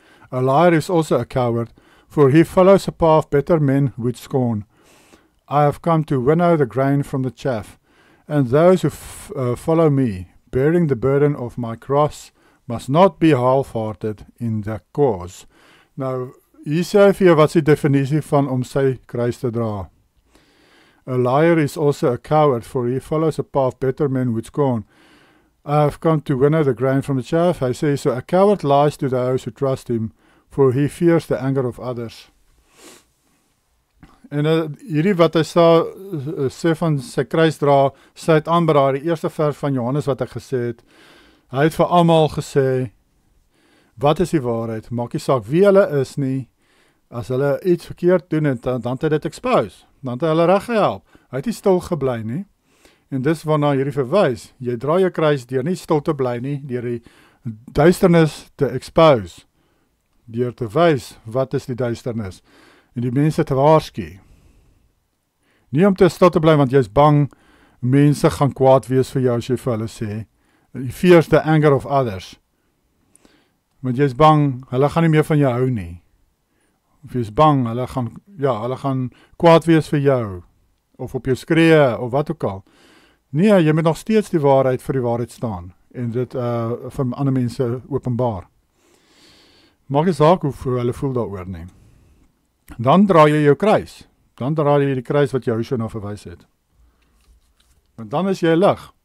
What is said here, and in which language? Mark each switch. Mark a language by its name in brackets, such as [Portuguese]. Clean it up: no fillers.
[English] A liar is also a coward, for he follows a path better men would scorn. I have come to winnow the grain from the chaff, and those who follow me, bearing the burden of my cross, must not be half-hearted in the cause. [Afrikaans] Nou, hier sê hy vir jou wat is die definisie van om sy kruis te dra. [English] A liar is also a coward, for he follows a path better men would scorn. I have come to winnow the grain from the chaff. [Afrikaans] Hy sê so, [English] a coward lies to those who trust him, for he fears the anger of others. [Afrikaans] En hierdie wat hy sê van sy kruis dra, sluit aan by daai eerste vers van Johannes wat hy gesê het. Hy het vir almal gesê, wat is die waarheid? Maak nie saak wie hulle is nie. As hulle iets verkeerd doen het, dan het hy dit expose. Dan het hy hulle reg gehelp. Hy het nie stil gebly nie. En dis waarna hierdie verwys. Jy dra jou kruis deur nie stil te bly nie, deur die duisternis te expose. Deur te wys, wat is die duisternis? En die mense te waarsku. Nie om te stil te bly, want jy is bang, mense gaan kwaad wees vir jou as jy vir hulle sê. [English] You fears the anger of others. [Afrikaans] Want jy is bang, hulle gaan nie meer van jou hou nie. Of jy is bang, hulle gaan kwaad wees vir jou. Of op jou skree, of wat ook al. Nee, jy moet nog steeds die waarheid vir die waarheid staan. En dit vir ander mense openbaar. Maak nie saak hoe hulle voel daaroor nie. Dan dra jy jou kruis. Dan dra jy die kruis wat Joshua na verwys het. Want dan is jy lig.